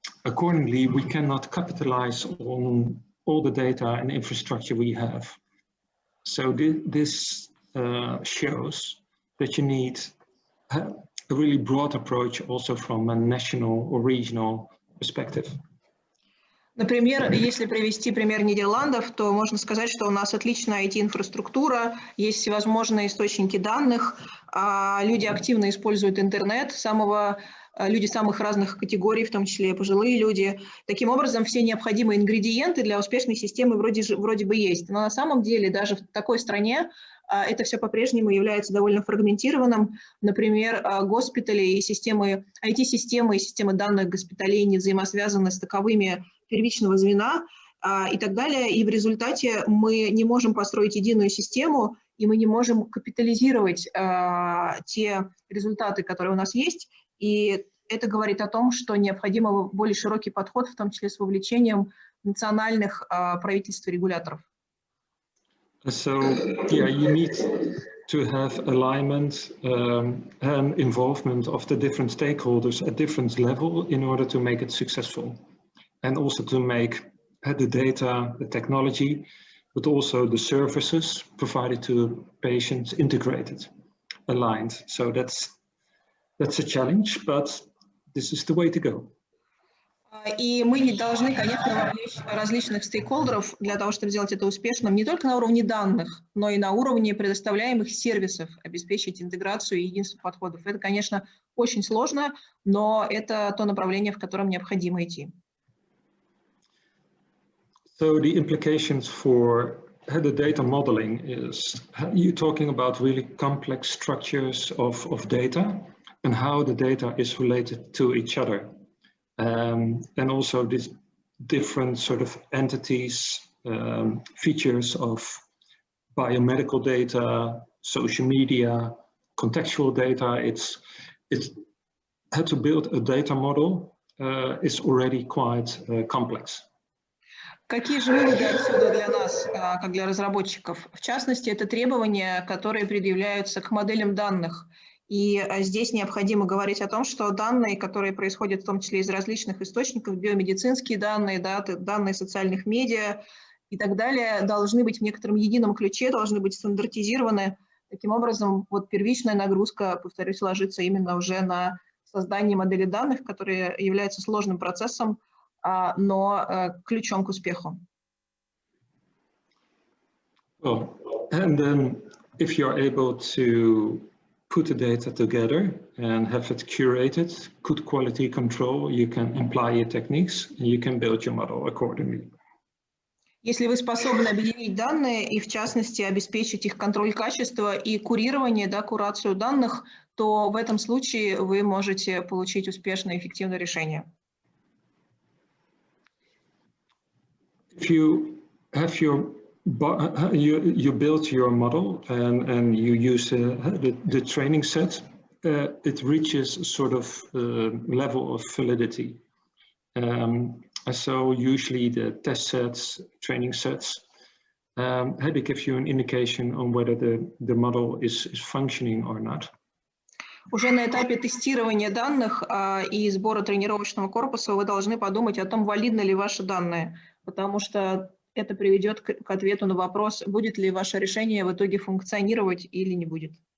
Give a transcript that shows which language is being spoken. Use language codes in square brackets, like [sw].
[en] Accordingly, we cannot capitalize on all the data and infrastructure we have. So this shows that you need a really broad approach also from a national or regional perspective. [ru] Например, если привести пример Нидерландов, то можно сказать, что у нас отличная IT-инфраструктура, есть всевозможные источники данных, люди активно используют интернет, люди самых разных категорий, в том числе пожилые люди. Таким образом, все необходимые ингредиенты для успешной системы вроде бы есть. Но на самом деле даже в такой стране это все по-прежнему является довольно фрагментированным. Например, госпитали и системы, IT-системы и системы данных госпиталей не взаимосвязаны с таковыми первичного звена и так далее. И в результате мы не можем построить единую систему, и мы не можем капитализировать те результаты, которые у нас есть. И это говорит о том, что необходим более широкий подход, в том числе с вовлечением национальных правительств и регуляторов. [en] So, yeah, you need to have alignment and involvement of the different stakeholders at different level in order to make it successful. And also to make the data, the technology, but also the services provided to patients integrated, aligned. So that's a challenge, but this is the way to go. [ru] И мы не должны, конечно, вовлечь различных стейкхолдеров для того, чтобы сделать это успешным, не только на уровне данных, но и на уровне предоставляемых сервисов, обеспечить интеграцию и единство подходов. Это, конечно, очень сложно, но это то направление, в котором необходимо идти. [en] So the implications for the data modeling is you're talking about really complex structures of data and how the data is related to each other. And also these different sort of entities, features of biomedical data, social media, contextual data. It's how to build a data model is already quite complex. [ru] Какие же выводы отсюда для нас, как для разработчиков? В частности, это требования, которые предъявляются к моделям данных. И здесь необходимо говорить о том, что данные, которые происходят в том числе из различных источников, биомедицинские данные, данные социальных медиа и так далее, должны быть в некотором едином ключе, должны быть стандартизированы. Таким образом, вот первичная нагрузка, повторюсь, ложится именно уже на создание модели данных, которые являются сложным процессом, но ключом к успеху. [en] Well, and then if you're able to put the data together and have it curated, good quality control, you can apply your techniques and you can build your model accordingly. [ru] Если вы способны объединить данные и, в частности, обеспечить их контроль качества и курирование, курацию данных, то в этом случае вы можете получить успешное и эффективное решение. [en] If you have you build your model and you use the training set, it reaches a sort of level of validity. So usually the test sets, training sets, they give you an indication on whether the model is functioning or not. [ru] Уже на этапе тестирования данных и сбора тренировочного корпуса вы должны подумать о том, валидны ли ваши данные, потому что это приведет к ответу на вопрос, будет ли ваше решение в итоге функционировать или не будет.